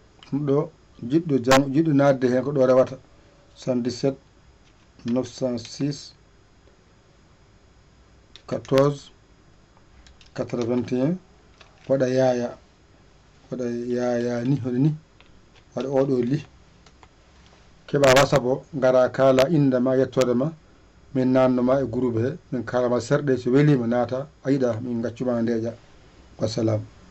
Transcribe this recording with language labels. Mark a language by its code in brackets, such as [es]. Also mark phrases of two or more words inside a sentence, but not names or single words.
[ff] Ɗum ɗo, jiɗɗo jam-, jiɗɗo nadde hen ko ɗo rewata. Soixante-dix-sept, neuf cent six, quatorze, quatre-vingt-un. Waɗa Yaya, waɗa Yaya ni, hono ni. Waɗa oɗo Ly. Keɓa WhatsApp o, ngara kala inde ma, yettode ma. Min nanno ma e groupe he. Min kalama serɗe, so welima naata, a yiɗa, min gaccuma ndeja. Wassalam.